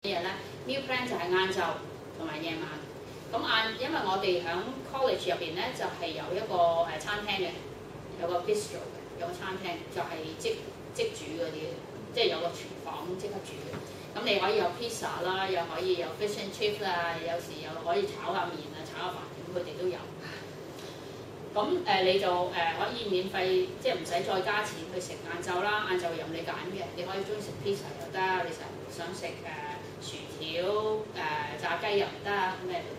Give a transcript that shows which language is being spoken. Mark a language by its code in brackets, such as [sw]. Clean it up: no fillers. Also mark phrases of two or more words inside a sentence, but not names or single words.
[yue] 日咧 [en] meal plan [yue] 就係晏晝同埋夜晚。咁因為我哋喺 college 入邊咧就係有一個餐廳嘅，有個 bistro 嘅，有個餐廳就係即煮嗰啲，即係有個廚房即刻煮嘅。咁你可以有 pizza 啦，又可以有 [en] fish and chip [yue] 啦，有時又可以炒下麵啊、炒下飯，咁佢哋都有。咁你就可以免費，即係唔使再加錢去食晏晝啦。晏晝任你揀嘅，你可以中意食 pizza 又得，你想食薯條炸雞又唔得，咩都得。